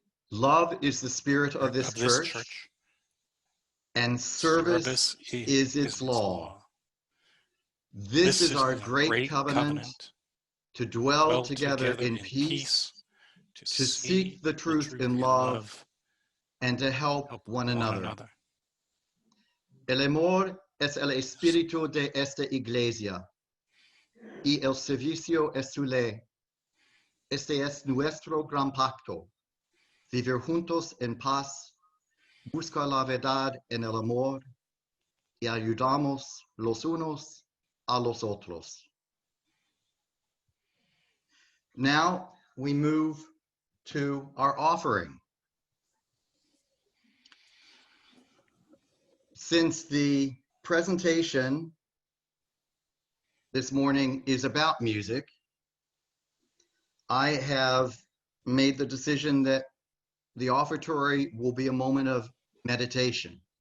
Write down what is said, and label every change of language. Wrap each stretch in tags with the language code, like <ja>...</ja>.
<en>Love is the spirit of this church, and service is its law. This is our great covenant, to dwell together in peace, to seek the truth in love, and to help one another.</en> <es>El amor es el espíritu de esta iglesia, y el servicio es su ley. Este es nuestro gran pacto, vivir juntos en paz, buscar la verdad en el amor, y ayudamos los unos a los otros.</es> <en>Now we move to our offering. Since the presentation this morning is about music, I have made the decision that the offertory will be a moment of meditation.</en>